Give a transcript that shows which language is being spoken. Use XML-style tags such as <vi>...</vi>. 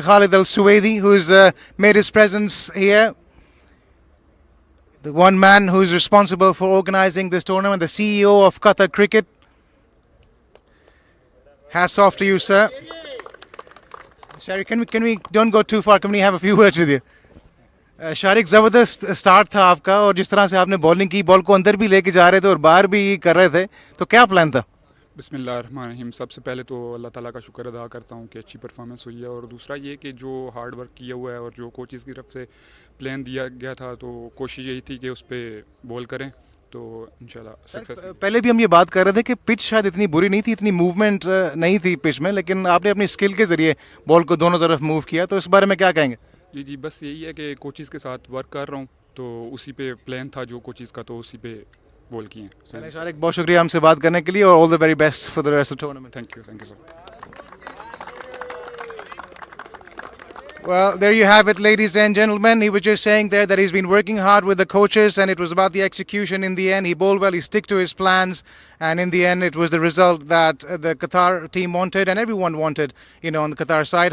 <en>Khalid Al Suwaidi, who's made his presence here. The one man who's responsible for organizing this tournament, the CEO of Qatar Cricket. Hats off to you, sir. Sharik, can we don't go too far? Can we have a few words with you?</en> <hi>Shariq ज़बरदस्त start था आपका, और जिस तरह से आपने bowling की, ball को अंदर भी लेके जा रहे थे और बाहर भी कर रहे थे, तो क्या प्लान था?</hi> <ar>बिस्मिल्लाहिर्रहमानिर्रहीम।</ar> <hi>सबसे पहले तो अल्लाह ताला का शुक्र अदा करता हूँ कि अच्छी परफॉर्मेंस हुई है, और दूसरा ये कि जो हार्ड वर्क किया हुआ है और जो कोचेज़ की तरफ से प्लान दिया गया था, तो कोशिश यही थी कि उस पर बॉल करें, तो इंशाल्लाह सक्सेस। पहले भी हम ये बात कर रहे थे कि पिच शायद इतनी बुरी नहीं थी, इतनी मूवमेंट नहीं थी पिच में, लेकिन आपने अपनी स्किल के ज़रिए बॉल को दोनों तरफ मूव किया, तो इस बारे में क्या कहेंगे? जी, बस यही है कि कोचेज़ के साथ वर्क कर रहा हूँ, तो उसी पे प्लान था जो कोचेज़ का, तो उसी पे बॉल किए हैं। शारिक, बहुत शुक्रिया हमसे बात करने के लिए, और</hi> <en>All the very best for the rest of the tournament. Thank you sir. Well, there you have it, ladies and gentlemen. He was just saying there that he's been working hard with the coaches, and it was about the execution in the end. He bowled well, he stuck to his plans, and in the end it was the result that the Qatar team wanted and everyone wanted, on the Qatar side.</en>